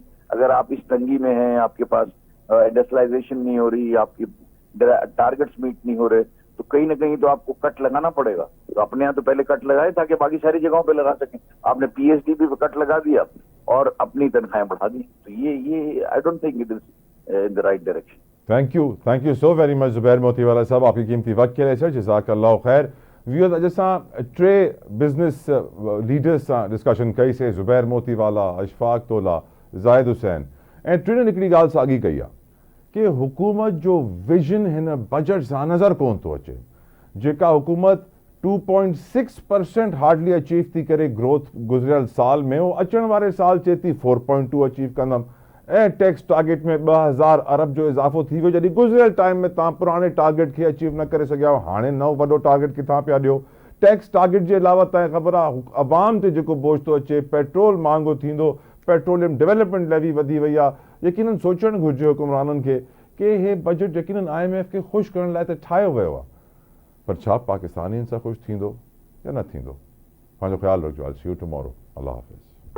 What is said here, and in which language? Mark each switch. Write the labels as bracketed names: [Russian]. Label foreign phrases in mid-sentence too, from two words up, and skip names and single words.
[Urdu] اگر آپ اس تنگی میں ہیں، آپ کے پاس انڈسٹریلائزیشن نہیں ہو رہی، آپ کی [English] targets meet [Urdu] نہیں ہو رہے، تو کہیں نہ کہیں تو آپ کو کٹ لگانا پڑے گا. تو اپنے یہاں تو پہلے کٹ لگائے تاکہ باقی ساری جگہوں پہ لگا سکیں. آپ نے PSD پہ کٹ لگا دیا اور اپنی تنخواہیں بڑھا دی. تو یہ [English] I don't think it is in the right direction. thank you so very much [Urdu] زبیر موتی والا صاحب، آپ کی قیمتی وقت کے لیے سر, [Arabic] جزاك الله خير. [Urdu] व्यूअर्स, [Sindhi] अॼु असां टे [English] business leaders [Sindhi] सां डिस्कशन कईसीं, ज़ुबैर मोतीवाला, अशफाक तोला, ज़ाहिद हुसैन, ऐं टिनि हिकिड़ी ॻाल्हि साॻी कई आहे कि हुकूमत जो विजन हिन बजट सां नज़र कोन थो अचे। जेका हुकूमत 2.6% [English] hardly achieve [Sindhi] थी करे ग्रोथ गुज़रियल साल में, वो अचण वारे साल चए थी 4.2 अचीव कंदमि, ऐं [English] tax target [Sindhi] में 2000 अरब जो इज़ाफ़ो थी वियो, जॾहिं गुज़रियल टाइम में तव्हां पुराणे टारगेट खे अचीव न करे सघिया, हाणे नओं वॾो टारगेट किथां पिया ॾियो। [English] tax target [Sindhi] जे अलावा तव्हांखे ख़बर आहे अवाम ते जेको बोझ थो अचे, पेट्रोल महांगो थींदो, [English] petroleum development levy [Sindhi] वधी वई आहे। यकीनन सोचणु घुरिजे हुकुमराननि खे कि हे बजट यकीनन IMF खे ख़ुशि करण लाइ त ठाहियो वियो आहे, पर छा पाकिस्तानियुनि सां ख़ुशि थींदो या न थींदो? पंहिंजो ख़्यालु रखिजो। [English] I see you tomorrow. [Urdu] اللہ حافظ.